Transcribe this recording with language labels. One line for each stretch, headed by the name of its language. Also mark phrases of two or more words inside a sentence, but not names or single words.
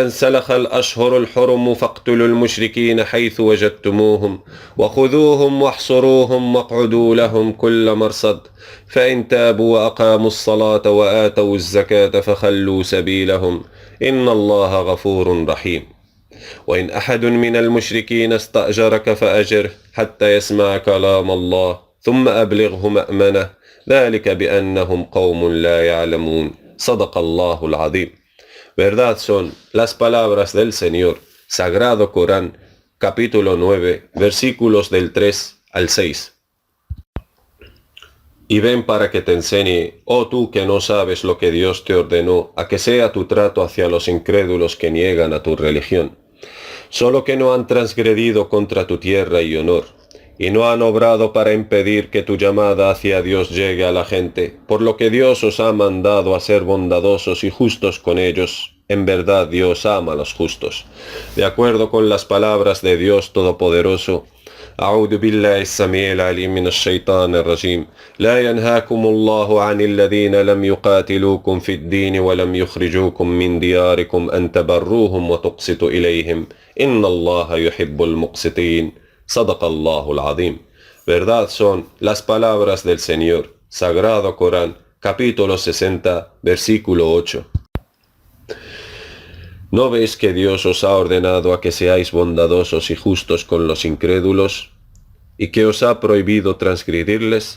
Arabic: انسلخ الأشهر الحرم فاقتلوا المشركين حيث وجدتموهم وخذوهم واحصروهم واقعدوا لهم كل مرصد فإن تابوا وأقاموا الصلاة وآتوا الزكاة فخلوا سبيلهم إن الله غفور رحيم وإن أحد من المشركين استأجرك فأجره حتى يسمع كلام الله ثم أبلغه مأمنه ذلك بأنهم قوم لا يعلمون صدق الله العظيم.
Spanish: Verdad son las palabras del Señor, Sagrado Corán, capítulo 9, versículos del 3 al 6. Y ven para que te enseñe, oh tú que no sabes lo que Dios te ordenó, a que sea tu trato hacia los incrédulos que niegan a tu religión, solo que no han transgredido contra tu tierra y honor, y no han obrado para impedir que tu llamada hacia Dios llegue a la gente, por lo que Dios os ha mandado a ser bondadosos y justos con ellos. En verdad Dios ama a los justos. De acuerdo con las palabras de Dios Todopoderoso,
Arabic: أعوذ بالله السميع العليم من الشيطان الرجيم لا ينهاكم الله عن الذين لم يقاتلوكم في الدين ولم يخرجوكم من دياركم أن تبروهم وتقسطوا إليهم إن الله يحب المقسطين صدق الله العظيم.
Spanish: Verdad son las palabras del Señor, Sagrado Corán, capítulo 60, versículo 8. ¿No veis que Dios os ha ordenado a que seáis bondadosos y justos con los incrédulos, y que os ha prohibido transgredirles?